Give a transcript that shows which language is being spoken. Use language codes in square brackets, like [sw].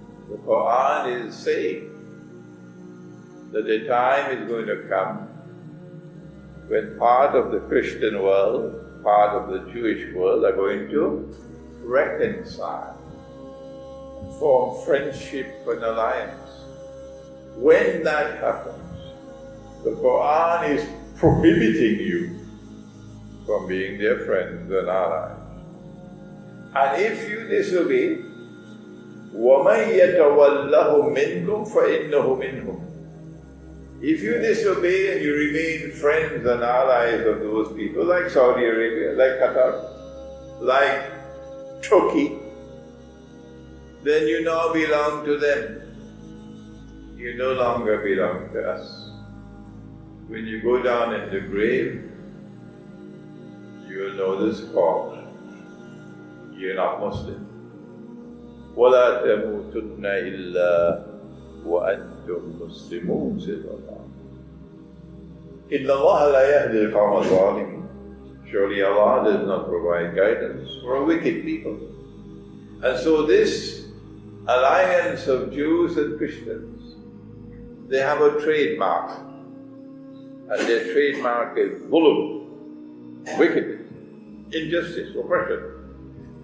[en] The Quran is saying that the time is going to come when part of the Christian world, part of the Jewish world are going to reconcile, form friendship and alliance. When that happens, the Quran is prohibiting you from being their friends and allies. And if you disobey, [ar] وَمَنْ يَتَوَلَّهُ مِنْكُمْ فَإِنَّهُ مِنْهُمْ. [en] If you disobey and you remain friends and allies of those people, like Saudi Arabia, like Qatar, like Turkey, then you now belong to them. You no longer belong to us. When you go down in the grave, you will know the score. You're not Muslim. [ar] وَلَا تَمُوتُنَّ إِلَّا وَأَنْتُمْ مُسْلِمُونَ, [en] says Allah. [ar] إِنَّ اللَّهَ لَا يَهْدِي الْقَوْمَ الظَّالِمِينَ. [en] Surely Allah does not provide guidance for wicked people. And so this alliance of Jews and Christians, they have a trademark. And their trademark is zulm, wickedness, injustice, oppression.